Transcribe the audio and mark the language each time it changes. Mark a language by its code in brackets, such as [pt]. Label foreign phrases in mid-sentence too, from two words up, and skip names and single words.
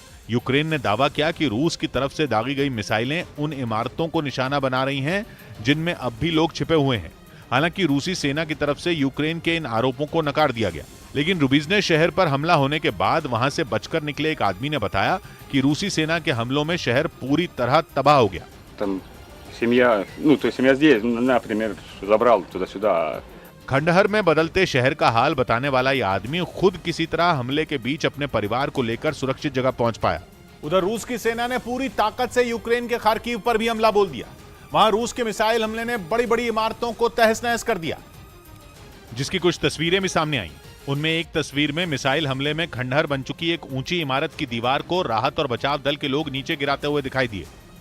[hi] यूक्रेन ने दावा किया कि रूस की तरफ से दागी गई मिसाइलें उन इमारतों को निशाना बना रही हैं जिनमें अब भी लोग छिपे हुए हैं। हालांकि रूसी सेना की तरफ से यूक्रेन के इन आरोपों को नकार दिया गया, लेकिन रुबीजने शहर पर हमला होने के बाद वहां से बचकर निकले एक आदमी ने बताया कि रूसी सेना के हमलों में शहर पूरी तरह तबाह हो गया। [ru] Там семья, то есть семья здесь, например, забрал туда-сюда. [hi] खंडहर में बदलते शहर का हाल बताने वाला यह आदमी खुद किसी तरह हमले के बीच अपने परिवार को लेकर सुरक्षित जगह पहुंच पाया। उधर रूस की सेना ने पूरी ताकत से यूक्रेन के खार्किव पर भी हमला बोल दिया। वहां रूस के मिसाइल हमले ने बड़ी बड़ी इमारतों को तहस नहस कर दिया, जिसकी कुछ तस्वीरें भी सामने आई। उनमें एक तस्वीर में मिसाइल हमले में खंडहर बन चुकी एक ऊंची इमारत की दीवार को राहत और बचाव दल के लोग नीचे गिराते हुए दिखाई दिए।